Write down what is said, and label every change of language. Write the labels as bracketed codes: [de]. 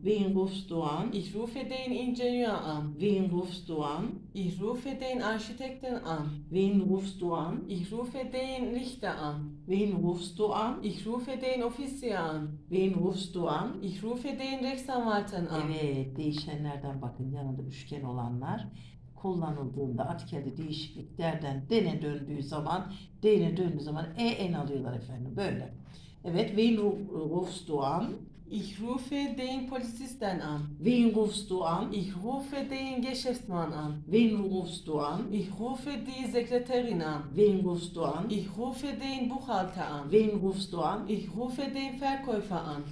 [de] Wen rufst du an? Ich rufe den Ingenieur an. Wen rufst du an? Ich rufe den Architekten an. Wen rufst du an? Ich rufe den Richter an. Wen rufst du an? Ich rufe den Offizier an. Wen rufst du an? Ich rufe den Rechtsanwalten an. [tr] Evet, değişenlerden bakın yanında üçgen olanlar kullanıldığında artikelde değişikliklerden dene döndüğü zaman en alıyorlar efendim böyle. [de] Evet, wen rufst du an? Ich rufe den Polizisten an. Wen rufst du an? Ich rufe den Geschäftsmann an. Wen rufst du an? Ich rufe die Sekretärin an. Wen rufst du an? Ich rufe den Buchhalter an. Wen rufst du an? Ich rufe den Verkäufer an.